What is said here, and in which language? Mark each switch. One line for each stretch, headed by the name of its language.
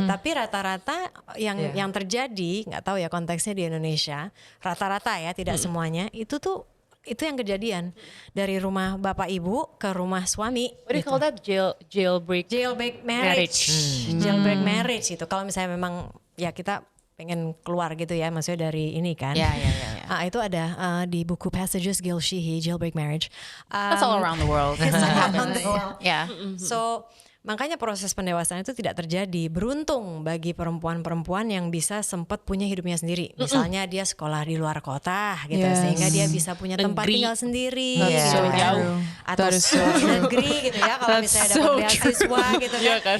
Indonesian: Tapi rata-rata yang terjadi, nggak tahu ya konteksnya di Indonesia, rata-rata ya tidak semuanya itu yang kejadian dari rumah bapak ibu ke rumah suami.
English: What do you call that? Jailbreak
Indonesian: Jailbreak jailbreak marriage itu kalau misalnya memang ya kita pengen keluar gitu ya, maksudnya dari ini kan. Ya. Itu ada di buku Passages Gil Sheehy, Jailbreak Marriage.
English: That's all around the world. It's all around the world. Yeah.
Indonesian: So makanya proses pendewasaan itu tidak terjadi. Beruntung bagi perempuan-perempuan yang bisa sempat punya hidupnya sendiri. Misalnya dia sekolah di luar kota gitu, sehingga dia bisa punya tempat Negeri. tinggal sendiri.
English: That's so
Indonesian: jauh. Atau negeri gitu ya, kalau misalnya dapat beasiswa gitu kan.